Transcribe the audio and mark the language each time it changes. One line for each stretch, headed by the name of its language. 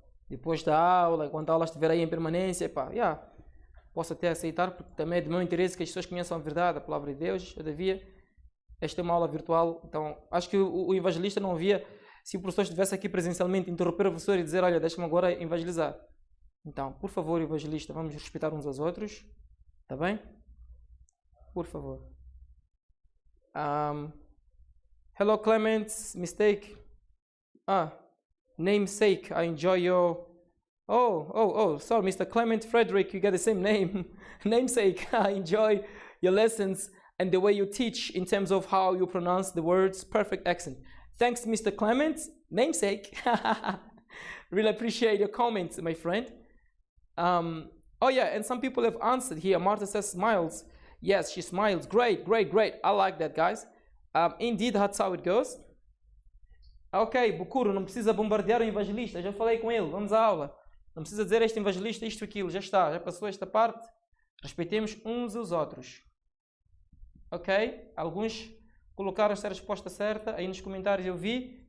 Portuguese: Depois da aula, quando a aula estiver aí em permanência, posso até aceitar, porque também é do meu interesse que as pessoas conheçam a verdade, a palavra de Deus. Todavia, esta é uma aula virtual, então acho que o evangelista não via, se o professor estivesse aqui presencialmente, interromper o professor e dizer, olha, deixa-me agora evangelizar. Então, por favor, evangelista, vamos respeitar uns aos outros, tá bem? Por favor.
English: Hello, Clemente, mistake. Namesake, I enjoy your Oh, sorry, Mr. Clement Frederick, you got the same name. Namesake, I enjoy your lessons and the way you teach in terms of how you pronounce the words, perfect accent. Thanks, Mr. Clement, namesake. Really appreciate your comments, my friend. Oh yeah, and some people have answered here. Martha says smiles. Yes, she smiles. Great. I like that, guys. Indeed, that's how it goes.
Portuguese: Ok, Bucuro, não precisa bombardear o evangelista. Já falei com ele. Vamos à aula. Não precisa dizer este evangelista, isto, aquilo. Já está, já passou esta parte. Respeitemos uns aos outros. Ok? Alguns colocaram esta resposta certa. Aí nos comentários eu vi.